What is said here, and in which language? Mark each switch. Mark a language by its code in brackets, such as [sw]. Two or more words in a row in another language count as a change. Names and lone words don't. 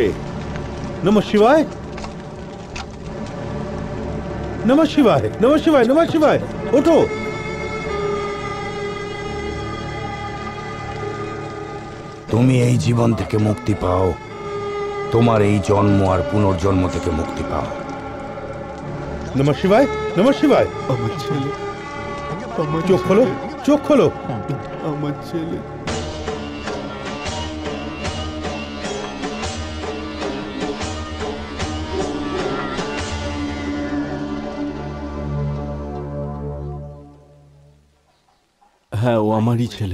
[sa] নমঃ শিবায়, নমঃ শিবায়, নমঃ শিবায়, নমঃ শিবায়। [bn] ওঠো। তুমি এই জীবন থেকে মুক্তি পাও, তোমার এই জন্ম আর পুনর্জন্ম থেকে মুক্তি পাও। [sa] নমঃ শিবায়, নমঃ শিবায়। [bn] আমার ছেলে, চোখ খোলো, চোখ খোলো। আমার ছেলে। হ্যাঁ, ও আমারই ছেলে।